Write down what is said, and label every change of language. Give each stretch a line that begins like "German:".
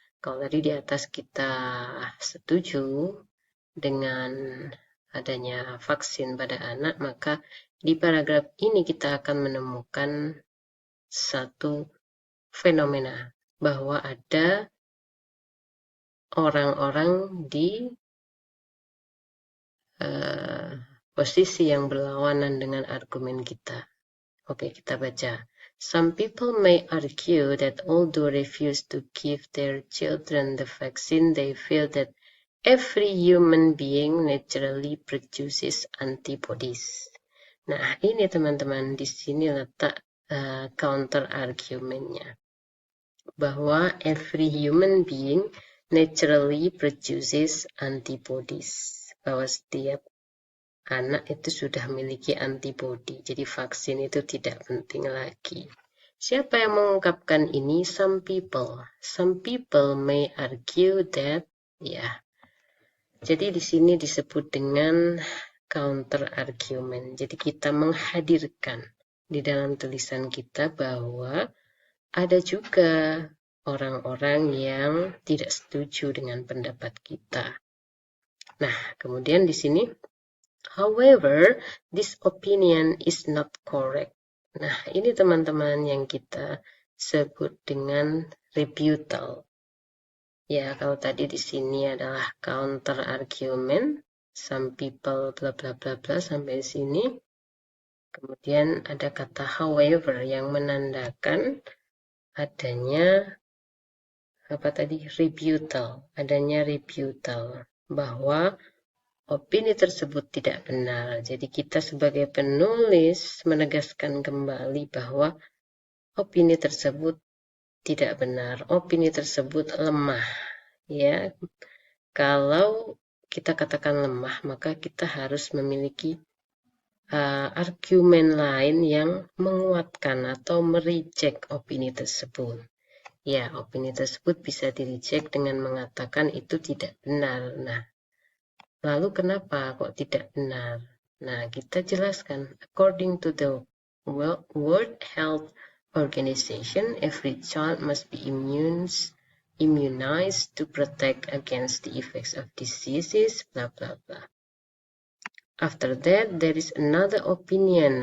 Indonesian: Kalau tadi di atas kita setuju dengan adanya vaksin pada anak, maka di paragraf ini kita akan menemukan satu fenomena bahwa ada orang-orang di posisi yang berlawanan dengan argumen kita. Oke, kita baca.
English: Some people may argue that although refuse to give their children the vaccine, they feel that every human being naturally produces antibodies.
Indonesian: Nah, ini teman-teman, di sini letak counter argumentnya.
English: Bahwa every human being naturally produces antibodies.
Indonesian: Bahwa setiap anak itu sudah memiliki antibodi. Jadi vaksin itu tidak penting lagi. Siapa yang mengungkapkan ini?
English: Some people. Some people may argue that, ya.
Indonesian: Jadi di sini disebut dengan counter argument. Jadi kita menghadirkan di dalam tulisan kita bahwa ada juga orang-orang yang tidak setuju dengan pendapat kita. Nah, kemudian di sini,
English: however, this opinion is not correct.
Indonesian: Nah, ini teman-teman yang kita sebut dengan rebuttal. Ya, kalau tadi di sini adalah counter argument,
English: some people bla bla bla bla
Indonesian: sampai sini. Kemudian ada kata however yang menandakan adanya apa tadi? Rebuttal, adanya rebuttal bahwa opini tersebut tidak benar. Jadi kita sebagai penulis menegaskan kembali bahwa opini tersebut tidak benar, opini tersebut lemah. Ya, kalau kita katakan lemah, maka kita harus memiliki argumen lain yang menguatkan atau mereject opini tersebut. Ya, opini tersebut bisa direject dengan mengatakan itu tidak benar. Nah, lalu kenapa kok tidak benar? Nah, kita jelaskan.
English: According to the World Health Organization, every child must be immunized to protect against the effects of diseases, bla bla bla. After that, there is another opinion.